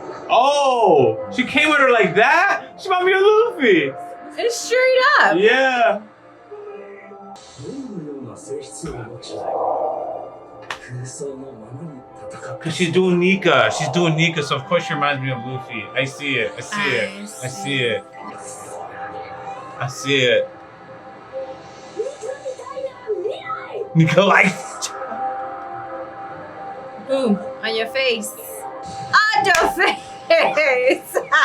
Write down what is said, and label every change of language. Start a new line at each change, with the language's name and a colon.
English: Oh, she came with her like that? She might be a Luffy. It's straight up! Yeah.
Japanese: どのような性質を持ち空想のままに戦って
English: Cause she's doing Nika. She's doing Nika, so of course she reminds me of Luffy. I see it. I see it. I see it. I see it.
Japanese: ニカみたいな未来
English: Nika like. Boom! On your face! On your face!